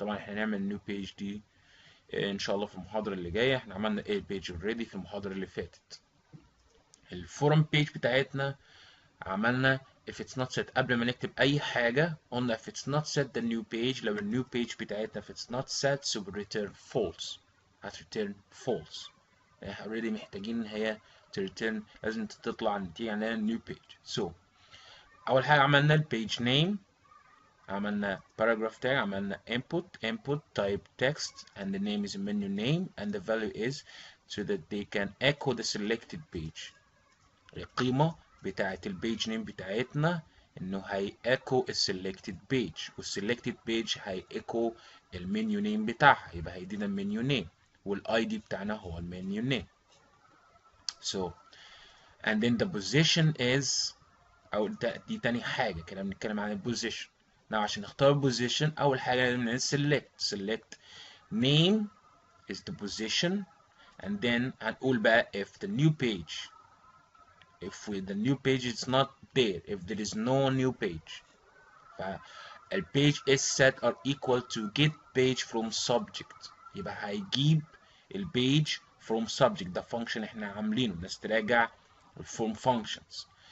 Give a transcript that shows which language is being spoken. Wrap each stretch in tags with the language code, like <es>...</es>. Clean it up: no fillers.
<ar>طبعا احنا هنعمل النيو page دي ان شاء الله في المحاضرة اللي جاية. احنا عملنا edit page already في المحاضرة اللي فاتت. الفورم page بتاعتنا عملنا if it's not set قبل ما نكتب اي حاجة قلنا</ar> <en>if it's not set the new page.</en> <ar>لو النيو page بتاعتنا</ar> <en>if it's not set so return false، هتreturn false.</en> <ar>احنا already محتاجين ان هي return، لازم تطلع نتيجة عندنا new page.</ar> <en>So</en> <ar>اول حاجة عملنا البيج name، عملنا</ar> <en>paragraph tag، عملنا input type text and the name is a menu name and the value is so that they can echo the selected page.</en> <ar>القيمة بتاعة البيج name بتاعتنا انه هيأكو السلكتد بيج، والسلكتد بيج هيأكو المنيو نيم بتاعها، يبقى هيدينا المنيو نيم، والاي دي بتاعنا هو المنيو نيم.</ar> <en>So and then the position is،</en> <ar>او دي تاني حاجه كده بنتكلم عن البوزيشن. now عشان نختار البوزيشن اول حاجه لازم</ar> <en>select name is the position، and then</en> <ar>هنقول بقى</ar> <en>if the new page،</en> <ar>the new page is not there، if there is no new page، فالpage</ar> <en>is set are equal to get page from subject،</en> <ar>يبقى هيجيب البيج from subject، ده function احنا عاملينه، الناس تراجع الفورم functions.</ar>